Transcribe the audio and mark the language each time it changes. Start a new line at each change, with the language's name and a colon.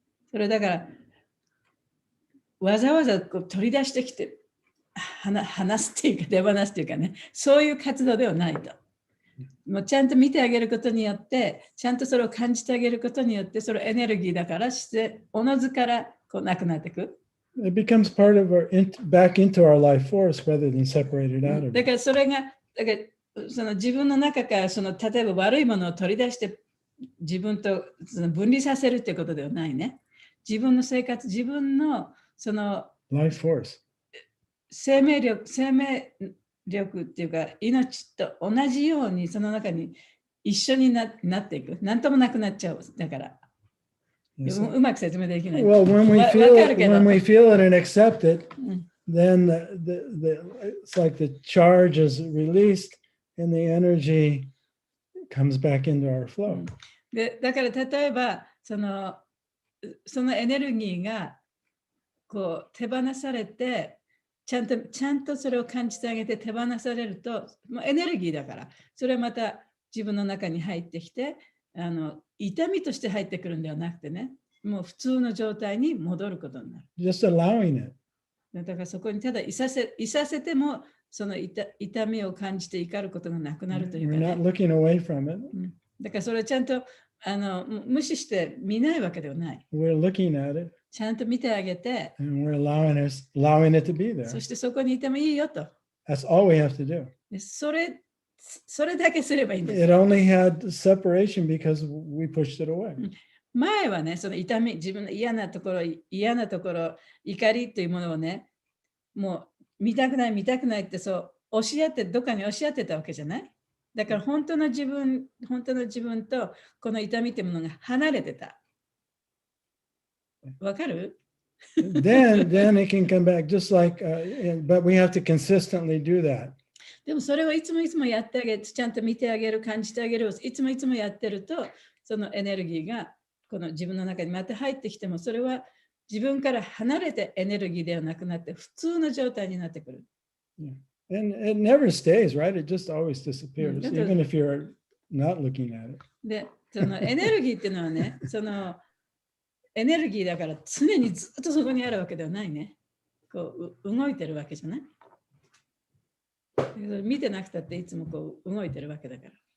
Japanese: それだからわざわざこう取り出してきて話すっていうか手放すっていうかね、そういう活動ではないと。もうちゃんと見てあげることによって、ちゃんとそれを感じてあげることによって、それエネルギーだからしておのずからこうなくなっていく。
English: It becomes part of back into our life force rather than separated out of it.
Japanese: だからそれがその自分の中から例えば悪いものを取り出して自分と分離させるっていうことではないね。自分の生活、自分の
English: life force。
Japanese: 生命力っていうか命と同じようにその中に一緒になっていく。何ともなくなっちゃう。だから。うまく説明できない。
English: Well, when we feel it and accept it, then it's like the charge is released and the energy comes back into our flow.
Japanese: だから例えばそのエネルギーがこう手放されてちゃんとそれを感じてあげて手放されるともうエネルギーだからそれはまた自分の中に入ってきて痛みとして入ってくるんではなくてね、もう普通の状態に戻ることになる。
English: Just allowing it.
Japanese: だからそこにただいさせてもその痛みを感じて怒ることがなくなるというか、ね。
English: We're not looking away from it.
Japanese: だからそれをちゃんと無視して見ないわけではない。
English: We're looking at it.
Japanese: ちゃんと見てあげて、
English: and we're allowing it to be there.
Japanese: そしてそこにいてもいいよと。
English: That's all we have to do.
Japanese: それだけすればいいんです。
English: It only had separation because we pushed it away.
Japanese: 前はね、その痛み、自分の嫌なところ、怒りというものをね、もう見たくないってそうどっかに押し当てたわけじゃない。だから本当の自分とこの痛みというものが離れてた。わかる
English: then it can come back just like, but we have to consistently do that.
Japanese: でもそれをいつもやってあげて、ちゃんと見てあげる、感じてあげる、いつもやってると、そのエネルギーがこの自分の中にまた入ってきても、それは自分から離れてエネルギーではなくなって、普通の状態になってくる。
English: Yeah. And it never stays, right? It just always disappears, even if you're not looking at it.
Japanese: で、そのエネルギーっていうのはね、そのエネルギーだから常にずっとそこにあるわけではないね。こう動いてるわけじゃない。見てなくたっていつもこう動いてるわけだから。